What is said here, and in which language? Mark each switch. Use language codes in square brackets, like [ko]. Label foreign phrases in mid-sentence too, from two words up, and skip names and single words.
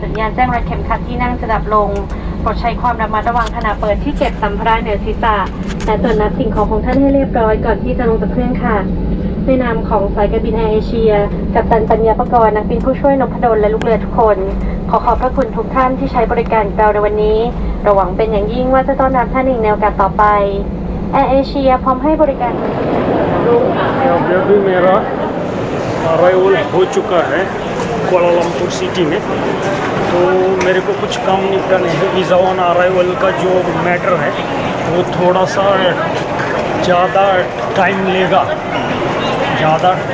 [th] สัญญาณแจ้งรัดเข็มขัดที่นั่งจะดับลงโปรดใช้ความระมัดระวังขณะเปิดที่เก็บสัมภาระเหนือศีรษะและตรวจนับสิ่งของท่านให้เรียบร้อยก่อนที่จะลงจากเครื่องค่ะในนามของสายการบินแอร์เอเชียกัปตันปัญญาประกรณ์นักบินผู้ช่วยนพดลและลูกเรือทุกคนขอขอบพระคุณทุกท่านที่ใช้บริการเราในวันนี้เราหวังเป็นอย่างยิ่งว่าจะต้อนรับท่านอีกในโอกาสต่อไปแอร์เอเชียพร้อมให้บริการ [hi] अब अभी मेरा अराइवल हो चुका है कोलालमपुर सिटी में तो मेरे को कुछ काम निपटाने हैं [en] visa on arrival [hi] का जो मैटर है वो थोड़ा सा ज़्यादा टाइम लेगा ज़्यादा